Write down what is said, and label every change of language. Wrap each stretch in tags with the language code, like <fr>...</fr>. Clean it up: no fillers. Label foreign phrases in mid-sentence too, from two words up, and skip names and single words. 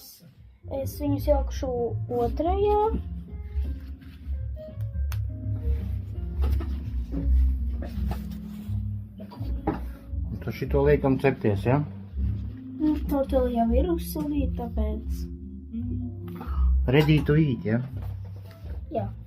<lv>Es viņus ielikšu otrajā. Un tu šito liekam cepties, ja? Tortila jau ir uzsildīta, tāpēc...</lv> <en>Ready to eat,</en> <lv>ja? Jā.</lv>